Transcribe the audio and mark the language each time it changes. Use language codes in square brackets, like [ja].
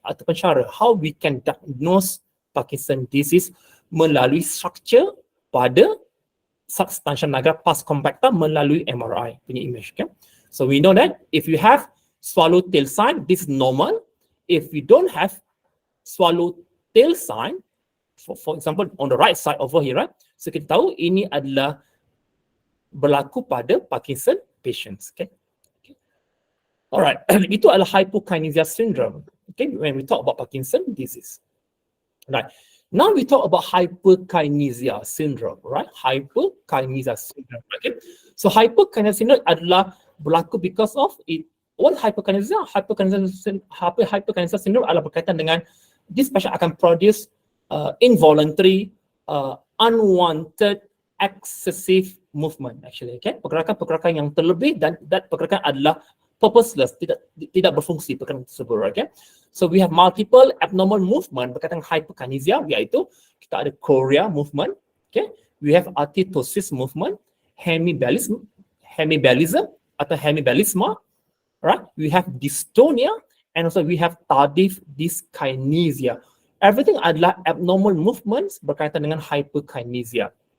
[ms] Ataupun cara [en] how we can diagnose Parkinson disease melalui structure pada substantia nigra pars compacta melalui MRI punya image. Okay? So we know that if you have swallow tail sign, this is normal. If you don't have swallow tail sign, for example on the right side over here, right? [ms] So kita tahu ini adalah berlaku pada Parkinson patients. Okay. Alright, itu adalah hypokinesia syndrome. [en] Okay, when we talk about Parkinson disease. Right. Now we talk about hyperkinesia syndrome, right? Hyperkinesia syndrome. Okay. So hyperkinesia syndrome [ms] adalah berlaku [en] because of it. What hyperkinesia? Hyperkinesia syndrome [ms] adalah berkaitan dengan [en] this patient akan produce involuntary, unwanted, excessive movement actually. [ms] Okay, pergerakan-pergerakan yang terlebih dan pergerakan adalah purposeless, tidak berfungsi pergerakan tersebut. [en] Okay, so we have multiple abnormal movement berkaitan dengan hyperkinesia, [ms] iaitu kita ada [en] chorea movement, okay, we have arteriotosis movement, hemibalism atau hemibalisma, right? We have dystonia and also we have tardive dyskinesia. Everything adalah abnormal movements berkaitan dengan hyperkinesia.